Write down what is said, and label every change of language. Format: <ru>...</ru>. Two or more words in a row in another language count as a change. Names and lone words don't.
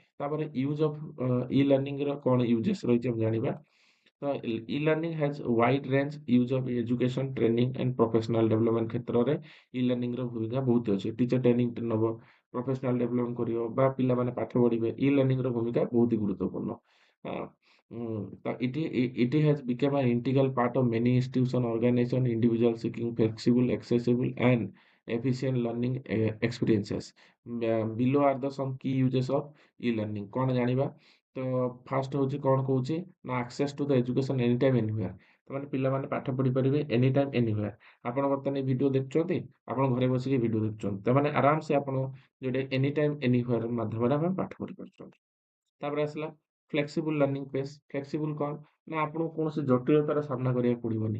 <or>ତାପରେ</or> <en>use of e-learning</en> <or>କଣ ୟୁଜେସ୍ ରହିଛି ଆମେ ଜାଣିବା।</or> <en>ତ e-learning has wide range use of education training and professional development</en> <or>କ୍ଷେତ୍ରରେ ଇ-ଲର୍ଣ୍ଣିଂର ଭୂମିକା ବହୁତ ଅଛି।</or> <en>teacher training</en> <or>ନେବ,</or> <en>professional development</en> <or>କରିବ ବା ପିଲାମାନେ ପାଠ ପଢ଼ିବେ ଇ-ଲର୍ଣ୍ଣିଂର ଭୂମିକା ବହୁତ ହି ଗୁରୁତ୍ୱପୂର୍ଣ୍ଣ।</or> <en>It has become an integral part of many institution, organization, individuals seeking flexible, accessible, and efficient learning experiences. Below are the some key uses of e-learning.</en> <or>କଣ ଜାଣିବା? ତ ଫାଷ୍ଟ ହଉଛି କଣ କହୁଛି ନା</or> <en>access to the education anytime anywhere.</en> <or>ତାମାନେ ପିଲାମାନେ ପାଠ ପଢିପାରିବେ</or> <en>any time anywhere.</en> <or>ଆପଣ ବର୍ତ୍ତମାନ ଏଇ ଭିଡ଼ିଓ ଦେଖୁଛନ୍ତି, ଆପଣ ଘରେ ବସିକି ଭିଡ଼ିଓ ଦେଖୁଛନ୍ତି। ତାମାନେ ଆରାମସେ ଆପଣ ଯୋଉଟା</or> <en>any time anywhere</en> <or>ମାଧ୍ୟମରେ ଆମେ ପାଠ ପଢି ପାରୁଛନ୍ତି। ତାପରେ ଆସିଲା</or> <en>flexible learning pace.</en> <or>ଫ୍ଲେକ୍ସିବୁଲ କଣ ନା ଆପଣଙ୍କୁ କୌଣସି ଜଟିଳତାର ସାମ୍ନା କରିବାକୁ ପଡ଼ିବନି।</or>